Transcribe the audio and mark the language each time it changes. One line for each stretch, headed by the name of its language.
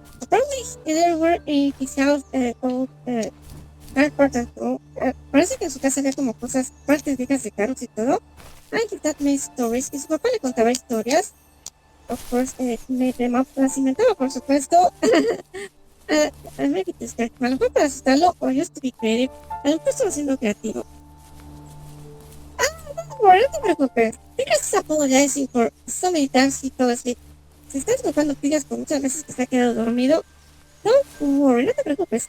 English: Apparently there were in his house old car parts and all.
Spanish: Parece que en su casa había como cosas, partes viejas de carros y todo.
English: And his dad made stories.
Spanish: Y su papá le contaba historias.
English: Of course, made them up.
Spanish: Las inventaba, por supuesto.
English: Maybe this guy.
Spanish: A lo mejor para asustarlo,
English: or just to be creative.
Spanish: A lo mejor estaba siendo creativo.
English: Don't worry,
Spanish: no te preocupes.
English: Tigres is apologizing for so many times he fell asleep.
Spanish: Si estás culpando Tigres por muchas veces que se ha quedado dormido,
English: don't worry,
Spanish: no te preocupes.